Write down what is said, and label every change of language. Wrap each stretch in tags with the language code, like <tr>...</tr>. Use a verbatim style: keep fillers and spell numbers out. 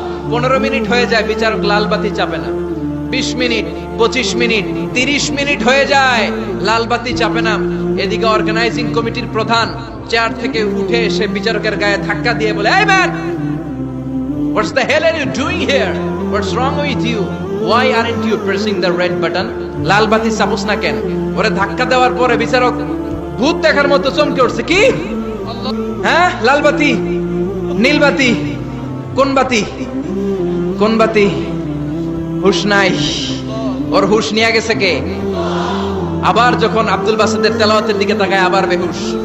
<bn>পনেরো মিনিট হয়ে যায়, বিচারক লাল বাতি চাপে না। বিশ মিনিট, পঁচিশ মিনিট, তিরিশ মিনিট হয়ে যায়, লাল বাতি চাপে না। এদিকে অর্গানাইজিং কমিটির প্রধান চেয়ার থেকে উঠে এসে বিচারকের গায়ে ধাক্কা দিয়ে বলে,</bn> <en>এই man, what's the hell are you doing here? What's wrong with you? Why aren't you pressing the red button?</en> <bn>লাল বাতি চাপুস না কেন? ওরে ধাক্কা দেওয়ার পরে বিচারক ভূত দেখার মতো চমকে উঠছে। কি? হ্যাঁ, লাল বাতি, নীল বাতি, কোন বাতি, কোন বাতি? হুশ নাই ওর, হুশ নিয়ে গেছে কে? আবার যখন আব্দুল বাসিদের তেলাওয়াতের দিকে তাকায় আবার বেহুশ।</bn>